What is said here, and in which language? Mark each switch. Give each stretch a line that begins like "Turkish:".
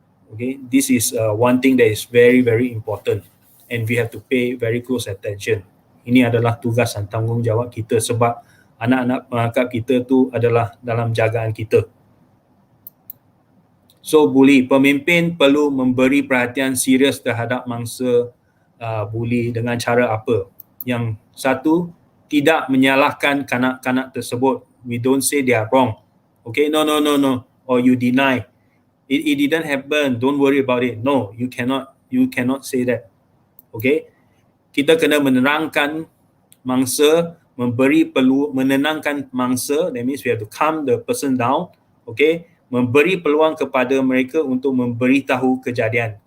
English: Okay, this is one thing that is very, very important and we have to pay very close attention.
Malay: Ini adalah tugas dan tanggungjawab kita sebab anak-anak pengangkat kita tu adalah dalam jagaan kita. So bully, pemimpin perlu memberi perhatian serius terhadap mangsa bully dengan cara apa? Yang satu, tidak menyalahkan kanak-kanak tersebut.
English: We don't say they are wrong. Okay, no. Or you deny. It didn't happen. Don't worry about it. No, you cannot say that.
Malay: Okay, kita kena menerangkan mangsa, menenangkan mangsa.
English: That means we have to calm the person down.
Malay: Okay, memberi peluang kepada mereka untuk memberitahu kejadian.